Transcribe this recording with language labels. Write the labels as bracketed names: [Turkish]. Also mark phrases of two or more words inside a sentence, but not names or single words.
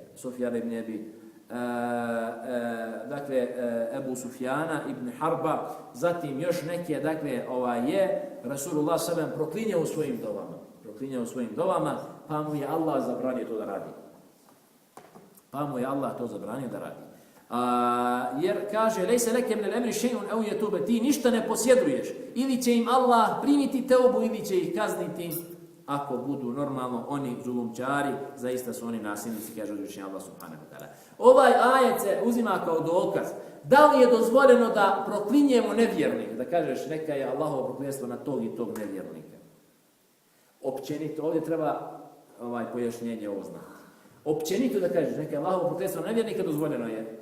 [Bosnian] Sufjan ibn Abi, Ebu Sufjana ibn Harba, zatim još neke, je Rasulullah s.a.v. proklinjao u svojim dovama, pa mu je Allah zabranio to da radi. Jer kaže, [Arabic] ليس لك من الأمر شيء أو يتوب, [Bosnian] ti ništa ne posjeduješ, ili će im Allah primiti teubu ili će ih kazniti ako budu normalno oni zulumčari, zaista su oni nasilnici, kaže uzvišeni Allah [Arabic] سبحانه وتعالى. [Bosnian] Ovaj ajet se uzima kao dokaz. Da li je dozvoljeno da proklinjemo nevjernike, da kažeš neka je Allahovo prokletstvo na tog i tog nevjernika? Općenito, ovdje treba pojašnjenje ovo znati. Općenito da kažeš neka je Allahovo prokletstvo na nevjernike, dozvoljeno je.